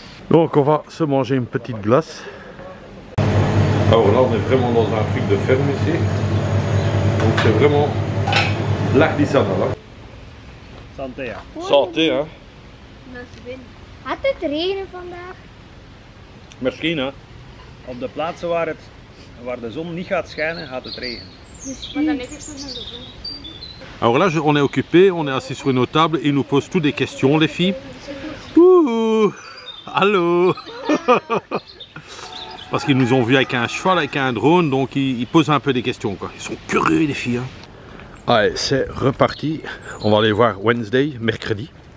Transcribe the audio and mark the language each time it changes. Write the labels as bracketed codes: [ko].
[fr] Donc on va se manger une petite glace. Alors là on est vraiment dans un truc de ferme ici. Donc c'est vraiment l'artisanal. Santé ja. Santé hein. [nl] Gaat het regenen vandaag? Misschien hè. Op de plaatsen waar de zon niet gaat schijnen, gaat het regenen. Maar dan heb je zo naar de zon. [fr] Alors là on est occupé, on est assis sur une table et ils nous posent toutes des questions les filles. Ouh. Allô. Parce qu'ils nous ont vus avec un cheval, avec un drone, donc ils posent un peu des questions quoi. Ils sont curieux les filles. Hein. Allez, c'est reparti. On va aller voir Wednesday, mercredi.